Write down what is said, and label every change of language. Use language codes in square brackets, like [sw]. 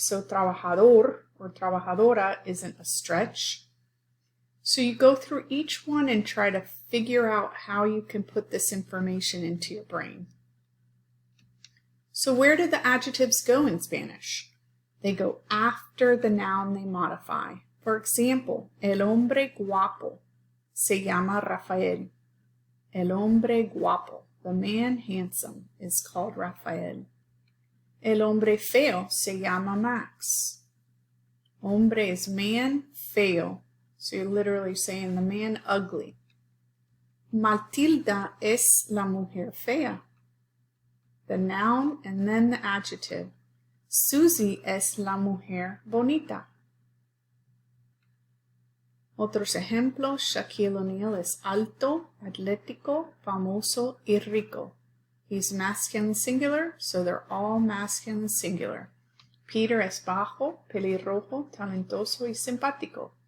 [en] So trabajador or trabajadora isn't a stretch. So you go through each one and try to figure out how you can put this information into your brain. So where do the adjectives go in Spanish? They go after the noun they modify. [es] For example, el hombre guapo se llama Rafael. El hombre guapo, [en] the man handsome, is called Rafael. [es] El hombre feo se llama Max. [en] Hombre is man, feo. So you're literally saying the man ugly. Matilda [es] es la mujer fea. [en] The noun and then the adjective. [es] Susie es la mujer bonita. Otros ejemplos, Shaquille O'Neal es alto, atlético, famoso, y rico. [en] He's masculine singular, so they're all masculine singular. [es] Peter es bajo, pelirrojo, talentoso, y simpático.